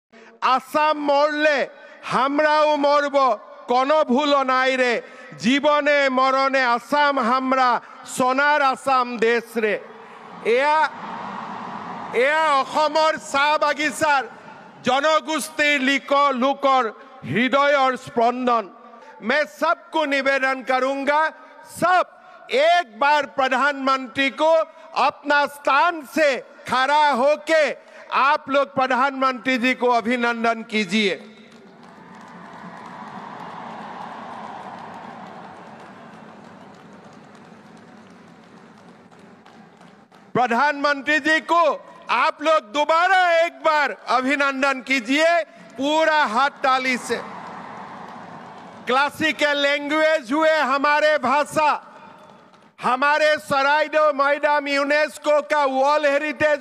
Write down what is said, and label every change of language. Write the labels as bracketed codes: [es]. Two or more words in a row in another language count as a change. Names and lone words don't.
[bn] আসাম মরলে আমরাও মরব কোনো ভুল নাই রে জীবনে মরণে আসাম হামরা সোনার আসাম দেশ রে এয়া [as] অসমৰ চাহ বাগিচাৰ জনগোষ্ঠীৰ লোকৰ হৃদয়ৰ স্পন্দন [hi] मैं सबको निवेदन करूंगा सब एक बार प्रधानमंत्री को अपना स्थान से खड़ा होके आप लोग प्रधानमंत्री जी को अभिनंदन कीजिए प्रधानमंत्री जी को आप लोग दोबारा एक बार अभिनंदन कीजिए पूरा हाथ ताली से [en] classical language [hi] हुए हमारे भाषा हमारे सराइडो मैदाम यूनेस्को का [en] world heritage